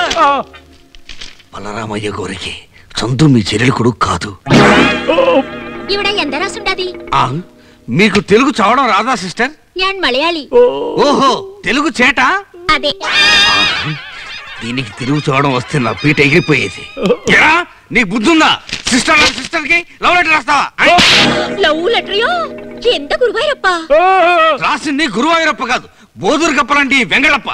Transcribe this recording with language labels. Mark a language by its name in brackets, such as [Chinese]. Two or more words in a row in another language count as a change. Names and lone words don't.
[Telugu] బలరామయ్య గోరికి చందు మీ చెల్లెలు కాదు. [Malayalam] ഇവിടെ എന്താ రాసుండాది? [Telugu] మీకు తెలుగు చదవడం రాదా సిస్టర్? [Malayalam] ഞാൻ മലയാളി. [Telugu] ఓహో, తెలుగు చేట? అదే. దీనికి తెలుగు చదవడం వస్తే నా పీట ఎగిరిపోయేది. నీకు బుద్ధుందా? సిస్టర్ సిస్టర్ కి [English] love letter [Telugu] రాస్తావా? [English] love letteraayo? [Malayalam] എന്റെ ഗുരുവായൂരപ്പാ? [Telugu] రాసింది గురువాయూరప్ప కాదు, బోధూరు కప్పలాంటి వెంగళప్ప.